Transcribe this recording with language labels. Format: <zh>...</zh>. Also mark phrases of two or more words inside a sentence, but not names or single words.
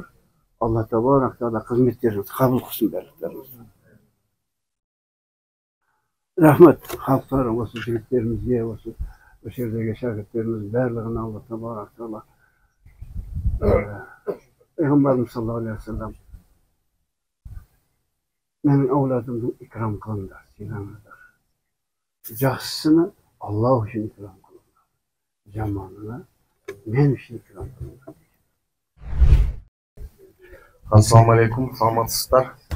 <ar>الله تبارك تعالى</ar> <ky>кызметтериңизди кабыл кылсын барлыктарыңызды. Рахмат халктар, осы жигиттерибизге, осы жердеги шагирттерибиз барлыгына</ky> <ar>الله تبارك تعالى</ar> <ky>Пайгамбарыбыз</ky> <ar>صلى الله عليه وسلم</ar> <ky>менин авладымды икрам кылыңдар, сыйлаңыздар. Жакшысыны Аллах үчүн икрам кылыңдар. Жаманына мен үчүн икрам кылыңдар.</ky> <ar>السلام عليكم, саламатсыздар.</ar>